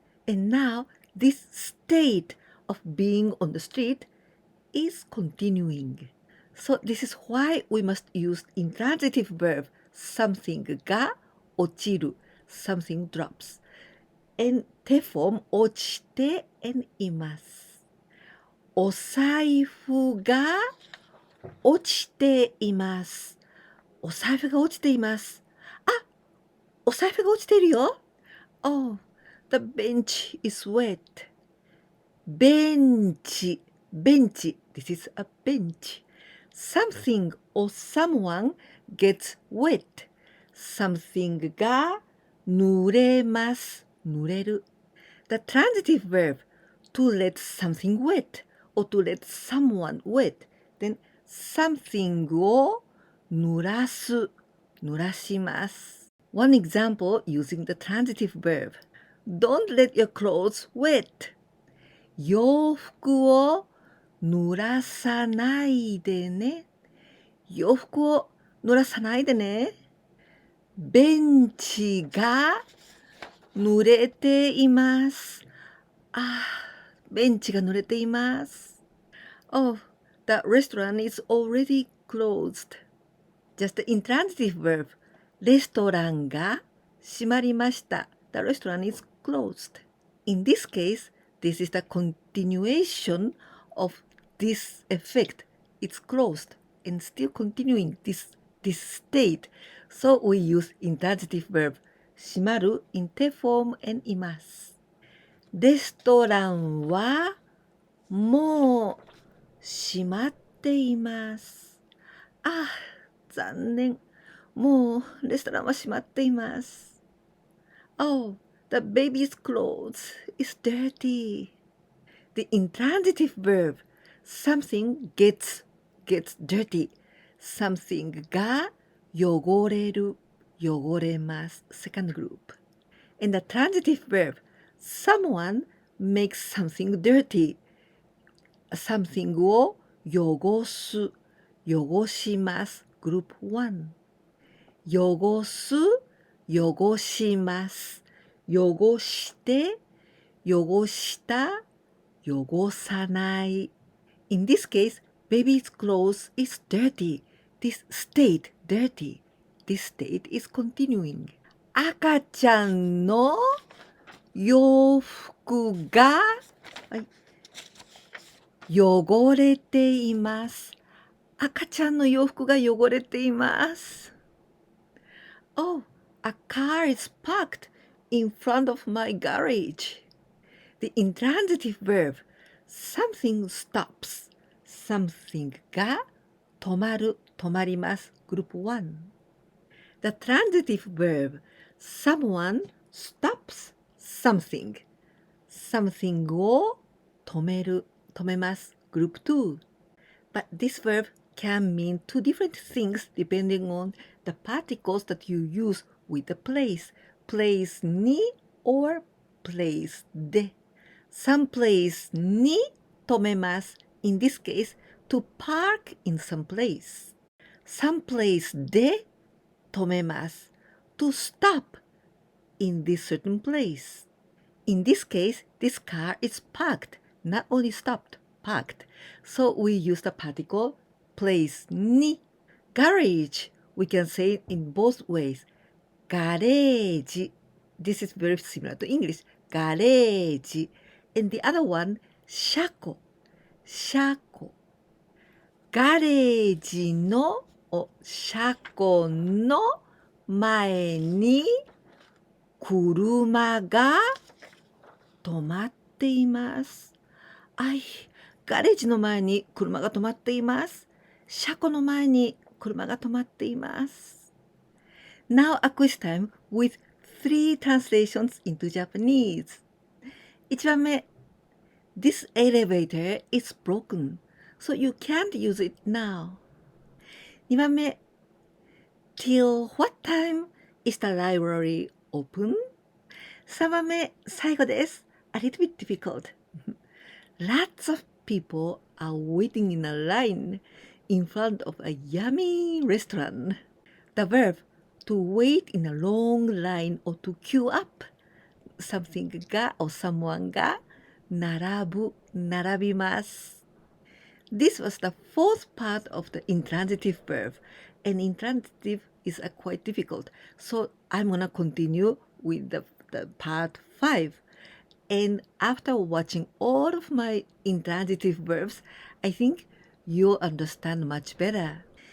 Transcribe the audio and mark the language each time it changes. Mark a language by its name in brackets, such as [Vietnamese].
[English] And now, this state of being on the street is continuing. So this is why we must use intransitive verb, something が落ちる, something drops. And te form 落ちて and います。 [Japanese] お財布が落ちています。お財布が落ちています。あ、お財布が落ちているよ。 [English] Oh, the bench is wet. ベンチ、this is a bench. Something or someone gets wet. [Japanese] Something が濡れます。濡れる。 [English] The transitive verb to let something wet or to let someone wet. Then something を濡らす。濡らします。One example using the transitive verb. Don't let your clothes wet. [Japanese] 洋服を濡らさないでね。洋服を濡らさないでね。ベンチが濡れています。あ、ベンチが濡れています。 [English] Oh, the restaurant is already closed. Just the intransitive verb. [Japanese] レストランが閉まりました。 [English] The restaurant is closed. In this case, this is the continuation of this effect. It's closed and still continuing this state. So we use intransitive verb 閉まる in te form and います。 [Japanese] レストランはもう閉まっています。あ、残念。もうレストランは閉まっています。 [English] Oh, the baby's clothes is dirty. The intransitive verb, something gets dirty. [Japanese] Something が汚れる、汚れます。 [English] Second group. And the transitive verb, someone makes something dirty. Something を [Japanese] 汚す、汚します。 [English] Group 1。 [Japanese] 汚す、汚します。汚して、汚した、汚さない。 [English] In this case, baby's clothes is dirty. This state, dirty. This state is continuing. [Japanese] 赤ちゃんの洋服が、汚れています。赤ちゃんの洋服が汚れています。 [English] Oh, a car is parked in front of my garage. The intransitive verb, something stops. [Japanese] Something が止まる、止まります。 [English] Group 1. The transitive verb, someone stops something. [Japanese] Something を止める、止めます。 [English] Group 2. But this verb can mean two different things depending on the particles that you use with the place. Place に or place で。 [Japanese] some place に止めます。 [English] In this case, to park in some place. [Japanese] some place で止めます。 [English] to stop in this certain place. In this case, this car is parked, not only stopped, parked. So we use the particle place に garage. We can say it in both ways. Garage. This is very similar to English. Garage. And the other one, 車庫。 [Japanese] 車庫。ガレージの車庫の前に車が止まっています。ガレージの前に車が止まっています。車庫の前に車が止まっています。 [English] Now a quiz time with 3 translations into Japanese. 1番目 This elevator is broken, so you can't use it now. 2番目 Till what time is the library open? [Japanese] 3番目最後です。 [English] A little bit difficult. Lots of people are waiting in a line in front of a yummy restaurant. The verb to wait in a long line or to queue up. [Japanese] Something が or someone が並ぶ、並びます。 [English] This was the fourth part of the intransitive verb, and intransitive is quite difficult. So I'm gonna continue with the part 5. And after watching all of my intransitive verbs, I think you'll understand much better.